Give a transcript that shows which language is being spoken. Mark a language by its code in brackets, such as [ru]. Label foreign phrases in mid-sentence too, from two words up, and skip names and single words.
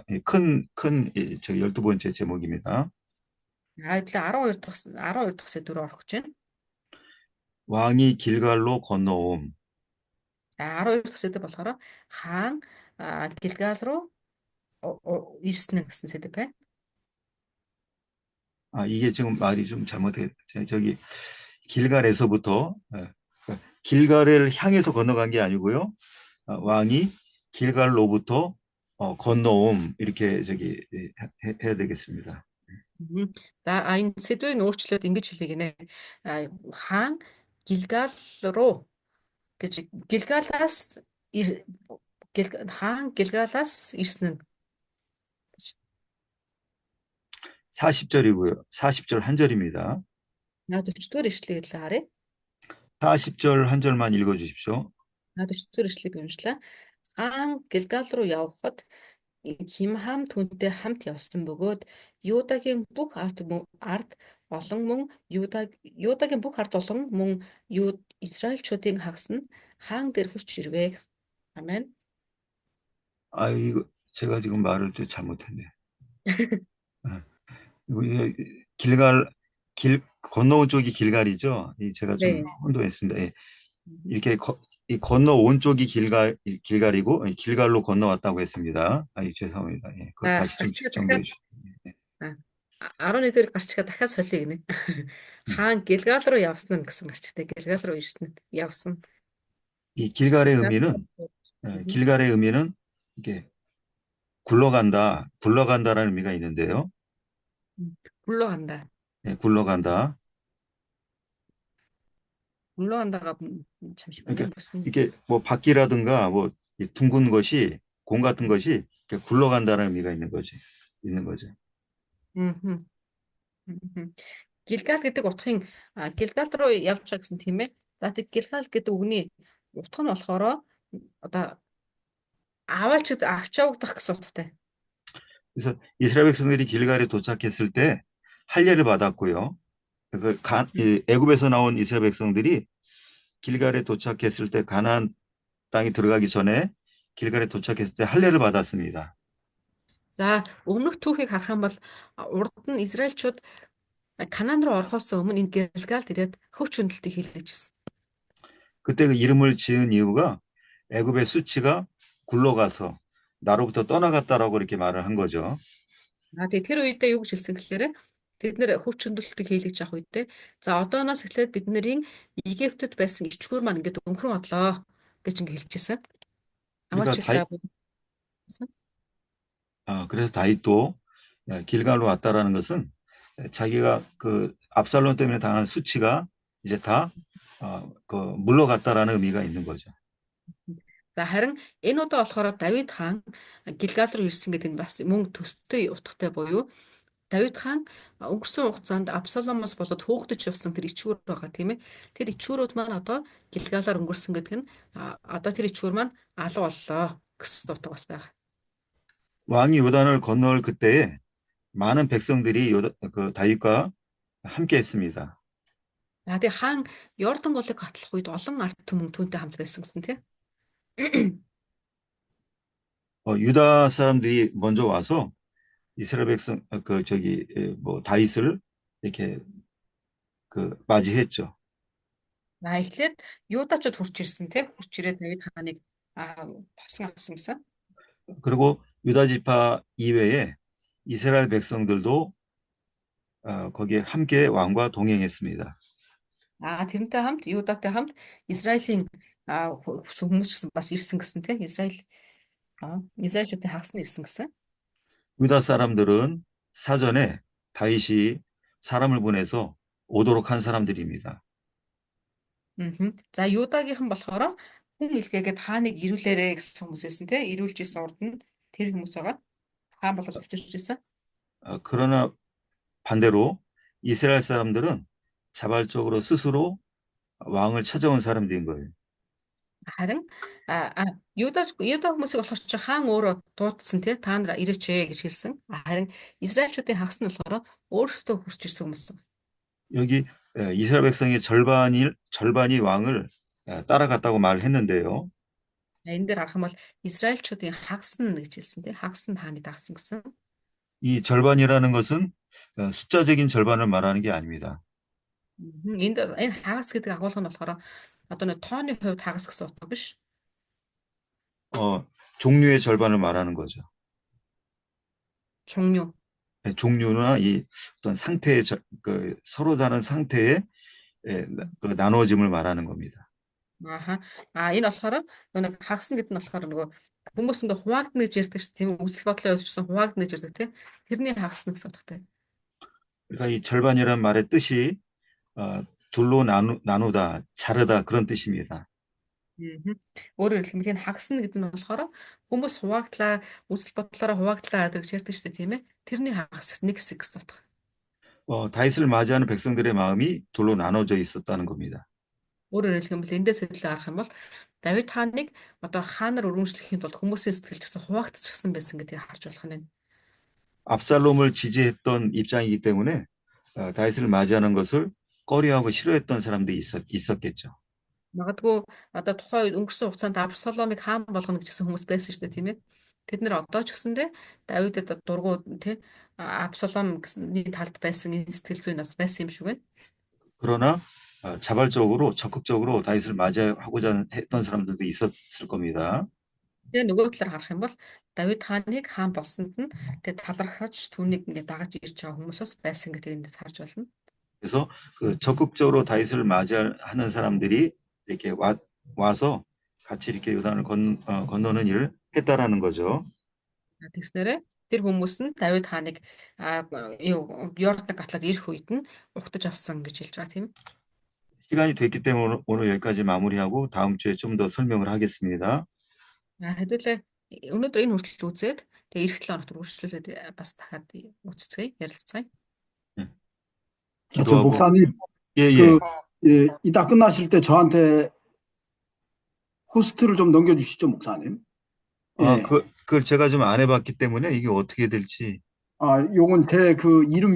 [ko] 큰 12번째 제목입니다. [mn] 12 дахь сэдвээр орох гэж байна. [ko] 왕이 길갈로 건너옴. [mn] 12 дахь сэдв болохоор хаан Гилгал руу ирсэн гэсэн сэдв байна. [ko] 이게 지금 말이 좀 잘못해. 저기 길갈에서부터 길갈을 향해서 건너간 게 아니고요. 왕이 길갈로부터 건너옴 이렇게 해야 되겠습니다. Мгм. [mn] За энэ сэдвийг өөрчлөөд ингэж хэлье гинэ. Хаан Гилгал руу гэж Гилгалаас ир- хаан Гилгалаас ирсэн нь гэж. [ko] 40절이고요. 40절 한 절입니다. [mn] 40-р ишлэгийг л харъя. [ko] 40절 한 절만 읽어 주십시오. [mn] 40-р ишлэгийг уншлаа. Хаан Гилгал руу явхад Химхам түүнтэй хамт явсан бөгөөд Юдагийн бүх ард олон мөн Юдагийн бүх ард олон мөн Израильчүүдийн хагас нь хаан дээр хурч ирвэ. Амен. [ko] 아, 이거 제가 지금 말을 좀 잘못했네. 아, 이거 길갈 건너온 쪽이 길갈이죠. 제가 좀 네. 혼동했습니다. 예. 이렇게 이 건너온 쪽이 길갈이고 길갈로 건너왔다고 했습니다. 죄송합니다. 예. 그걸 다시 좀 [mn] гарчгаа [ko] 정리해 [mn] дахиад [ko] 주시죠. 예. [mn] 11-р гарчгаа дахиад солиё гинэ. 음. Хаан Гилгал руу явсан нь гэсэн гарчтай. Гилгал руу ирсэн нь явсан. [ko] 이 길갈의 [mn] Гилгал [ko] 의미는 [mn] руу. [ko] 길갈의 의미는 이게 굴러간다라는 의미가 있는데요. 굴러간다. 예, 굴러간다. 굴러간다가 잠시만요. 그러니까 무슨 이게 뭐 바퀴라든가 뭐 이 둥근 것이 공 같은 것이 이렇게 굴러간다는 의미가 있는 거죠. мгм. Мгм. [mn] Гилгал гэдэг утгын Гилгал руу явж байгаа гэсэн тийм ээ. За тэг Гилгал гэдэг үгний утга нь болохоор одоо авч явагдах гэсэн утгатай. [ko] 그래서 이스라엘 백성들이 길갈에 도착했을 때 할례를 받았고요. 이 애굽에서 나온 이스라엘 백성들이 길갈에 도착했을 때 가나안 땅에 들어가기 전에 길갈에 도착했을 때 할례를 받았습니다. [mn] За өмнөх түүхийг харах юм бол урд нь Израильчууд Канаан руу орохоос өмнө энэ Гилгалд ирээд хөвч хөндлөлтийг хийлгэжсэн. [ko] 그때 그 이름을 지은 이유가 애굽의 수치가 굴러가서 나로부터 떠나갔다라고 이렇게 말을 한 거죠. [mn] Тэгээ тэр үедээ юу гэж хэлсэн гэхээр тэд нэр хөвч хөндлөлтийг хийлгэж авах үедээ за одооноос эхлээд бидний Египтэд байсан ичгүүр маань ингээд өнгөрөн одлоо гэж ингэ хэлчихсэн. [ko] 그러니까 그래서 다윗도 길갈로 왔다라는 것은 자기가 그 압살롬 때문에 당한 수치가 이제 다 물러갔다라는 의미가 있는 거죠. [mn] За харин энэ удаа болохоор Давид хаан Гилгал руу ирсэн гэдэг нь бас мөн төстэй утгатай буюу Давид хаан өнгөрсөн хугацаанд Абсаломоос болоод хөөгдөж явсан тэр ичгүүр байгаа тийм ээ. Тэр ичгүүрүүд маань одоо Гилгалаар өнгөрсөн гэдэг нь одоо тэр ичгүүр маань алга боллоо гэсэн утга бас байгаа. [ko] 왕이 요단을 건널 그때에 많은 백성들이 그 다윗과 함께 했습니다. [mn] За тэгээ хаан Йордан голыг гатлах үед олон ард түмэн түүнтэй хамт байсан гэсэн тийм. [ko] 유다 사람들이 먼저 와서 이스라엘 백성 뭐 다윗을 이렇게 맞이했죠. [mn] Эхлээд Юдачууд хурж ирсэн тийм. Хурж ирээд Давид хааныг тосон авсан гэсэн. [ko] 그리고 유다 지파 이외에 이스라엘 백성들도 거기에 함께 왕과 동행했습니다. [mn] Тэрнтэй хамт Юдатай хамт Израилийн хүмүүс гэсэн бас ирсэн гэсэн тийм. Израильчүүдийн хагас нь ирсэн гэсэн. [ko] 유다 사람들은 사전에 다윗이 사람을 보내서 오도록 한 사람들입니다. [mn] За Юдагийнхан болохоор хүн илгээгээд хааныг ирүүлээрэ гэсэн хүмүүс байсан тийм. Ирүүлж исэн урд нь тэр хүмүүс байгаа. Хаан болоод авчирч исэн. [ko] 그러나 반대로 이스라엘 사람들은 자발적으로 스스로 왕을 찾아온 사람들인 거예요. [mn] Харин Юда хүмүүсийг болохоор чи хаан өөрөө дуудсан тий та нар ирээч гэж хэлсэн. Харин Израильчүүдийн хагас нь болохоор өөрсдөө хурж ирсэн хүмүүс. [ko] 여기 이스라엘 백성의 절반이 왕을 따라갔다고 말했는데요. [mn] Энэ дээр харах юм бол Израильчүүдийн хагас нь гэж хэлсэн тий хагас нь хааны дагсан гэсэн. [ko] 이 절반이라는 것은 숫자적인 절반을 말하는 게 아닙니다. [mn] Энэ хагас гэдэг агуулга нь болохоор одоо нэг тооны хувьд хагас гэсэн утга биш. [ko] 종류의 절반을 말하는 거죠. 종류. 종류나 이 어떤 상태의 서로 다른 상태의 나누어짐을 말하는 겁니다. [mn] Энэ болохоор нэг хагас нь гэдэг нь болохоор нөгөө хүмүүс ингээ хуваагдана гэж ярьдаг шүү тийм үү? Үсэл бодлоо явуулсан хуваагдана гэж ярьдаг тийм. Тэрний хагас нь гэсэн утгатай. [ko] 그러니까 이 절반이라는 말의 뜻이 둘로 나누다, 자르다 그런 뜻입니다. [mn] Өөрөөр хэлбэл энэ хагасна гэдэг нь болохоор хүмүүс хуваагдлаа үзэл бодлороо хуваагдлаа гэдэг ярьдаг шүү дээ тийм ээ. тэрний хагас нэг хэсэг гэсэн утга. [ko] 다윗을 맞이하는 백성들의 마음이 둘로 나눠져 있었다는 겁니다. [mn] Өөрөөр хэлбэл эндээс хэлээ харах юм бол Давид хааныг одоо хаанаар өргөмжлөхийн тулд хүмүүсийн сэтгэл гэсэн хуваагдчихсан байсан гэдгийг харж болох нь. [ko] 압살롬을 지지했던 입장이기 때문에 다윗을 맞이하는 것을 꺼려하고 싫어했던 사람들이 있었겠죠. [mn] Магадгүй одоо тухайн үед өнгөрсөн хугацаанд Абсаломыг хаан болгоно гэсэн хүмүүс байсан шүү дээ тийм ээ. Тэд нэр одоо ч гэсэндээ Давидэд дургу тийм Абсаломны талд байсан энэ сэтгэл зүйн бас байсан юм шиг байна. [ko] 그러나 자발적으로 적극적으로 다윗을 맞이하고자 했던 사람들도 있었을 겁니다. [mn] Тэгээ нөгөө талаар харах юм бол Давид хааныг хаан болсонд нь тэгээ талархаж түүнийг ингээд дагаж ирж байгаа хүмүүсээс байсан гэдгийг эндээс харж байна. [ko] 그래서 그 적극적으로 다윗을 맞이하는 사람들이 이렇게 와서 같이 이렇게 요단을 건너는 일을 했다라는 거죠. [mn] Тэгснээрээ тэр хүмүүс нь Давид хааныг Йордан гатлаад ирэх үед нь угтаж авсан гэж хэлж байгаа тийм. [ko] 시간이 됐기 때문에 오늘 여기까지 마무리하고 다음 주에 좀 더 설명을 하겠습니다. [mn] Хэдүүлээ өнөөдөр энэ хүртэл үзээд тэгээ эх 7 хоногт үргэлжлүүлээд бас дахиад үцгэе ярилцгаая. [ko] 저 기도하고 목사님, 예. 이따 끝나실 때 저한테 호스트를 좀 넘겨주시죠, 목사님. 예. 그걸 제가 좀 안 해봤기 때문에 이게 어떻게 될지. 요건 제 그 이름 위에